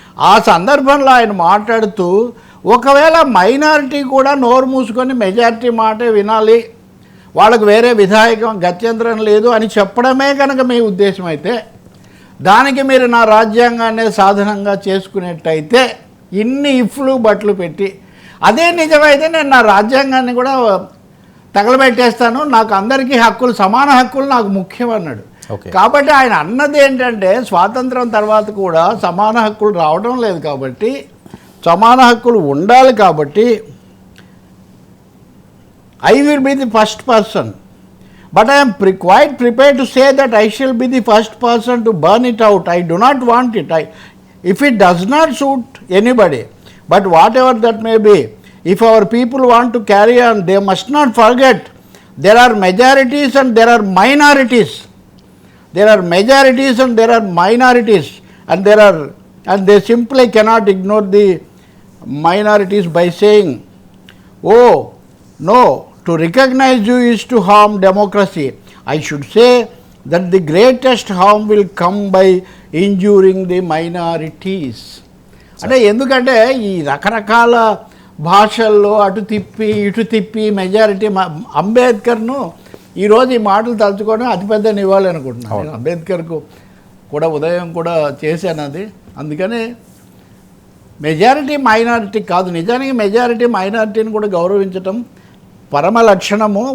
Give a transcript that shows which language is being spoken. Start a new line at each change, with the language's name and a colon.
Telugu: ఆ సందర్భంలో ఆయన మాట్లాడుతూ ఒకవేళ మైనారిటీ కూడా నోరు మూసుకొని మెజారిటీ మాటే వినాలి, వాళ్ళకు వేరే విధాయకం గత్యంతరం లేదు అని చెప్పడమే కనుక మీ ఉద్దేశం అయితే, దానికి మీరు నా రాజ్యాంగాన్ని సాధనంగా చేసుకునేట్టయితే, ఇన్ని ఇఫ్లు బట్లు పెట్టి అదే నిజమైతే నేను నా రాజ్యాంగాన్ని కూడా తగలబెట్టేస్తాను, నాకు అందరికీ హక్కులు, సమాన హక్కులు నాకు ముఖ్యం అన్నాడు. కాబట్టి ఆయన అన్నది ఏంటంటే స్వాతంత్రం తర్వాత కూడా సమాన హక్కులు రావడం లేదు కాబట్టి, సమాన హక్కులు ఉండాలి కాబట్టి
English: I will be the first person, but I am quite prepared to say that I shall be the first person to burn it out. I do not want it. If it does not suit anybody, but whatever that may be, if our people want to carry on, they must not forget there are majorities and there are minorities. There are majorities and there are minorities, and they simply cannot ignore the minorities by saying, oh no, to recognize you is to harm democracy. I should say that the greatest harm will come by injuring the minorities.
Telugu: అంటే ఎందుకంటే ఈ రకరకాల భాషల్లో అటు తిప్పి ఇటు తిప్పి majority, అంబేద్కర్ను ఈరోజు ఈ మాటలు తలుచుకోవడం అతిపెద్ద నివాళి అనుకుంటున్నాను. నేను అంబేద్కర్కు కూడా ఉదయం కూడా చేశాను అది. అందుకని మెజారిటీ మైనారిటీ కాదు, నిజానికి మెజారిటీ మైనారిటీని కూడా గౌరవించటం పరమ లక్షణము.